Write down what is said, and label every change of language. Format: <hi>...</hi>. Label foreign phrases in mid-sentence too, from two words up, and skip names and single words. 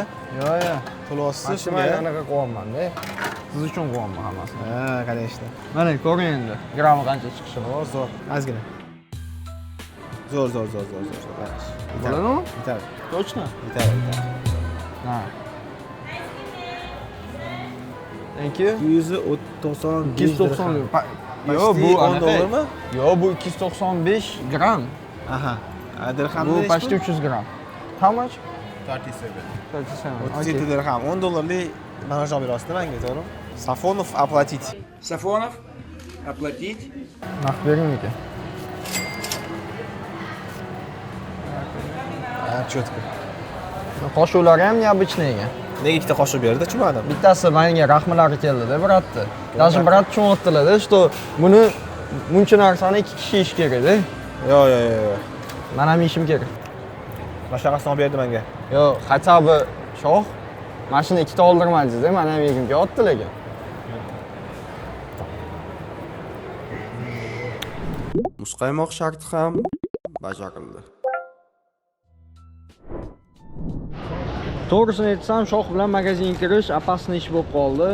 <uz>Yo'q. To'lasiz Mana shunga. anaqa qilyapman-da. Siz uchun qilyapman hammasini. Ha, конечно. Mana ko'ring endi. Grammi qancha chiqishi bor. Zo'r. Ozgina. Zo'r. Bo'ladimi? Yetadi. Точно? Yetadi. Ha.</uz> <en>Thank you.</en> <uz>290. 290. Yo'q, bu $10 mi? Yo'q, bu 295 gram. Aha. Dirhamni Bu почти 300 gram.</uz> <en>How much?</en> <uz>37. 37. 37 dirham. $10lik maroj olib berasizda menga, to'g'rimi?</uz> <ru>Safonov оплатить. Сафонов, оплатить.</ru> <uz>Naqd bering aka. Ha, cho'tka. Qoshuqlari ham необычныйga. Nega ikkita qoshiq berdi, tushunmadim. Bittasi menga rahmlari keldi-da, bratni. Даже brat tushunayotdilar-da, что buni buncha narsani ikki kishi yeyish kerak-da. Yo'q. Men ham yeyishim kerak. Mashaqasini olib berdi menga. Yo'q,</uz> <ru>хотя бы shoh.</ru> <uz>Mashina ikkita oldirmadingiz-da, men ham yegim kelyapti lekin. Muzqaymoq sharti ham bajarildi. To'g'risini aytsam, shoh bilan magazinga kirish opasniy ish bo'lib qoldi.</uz>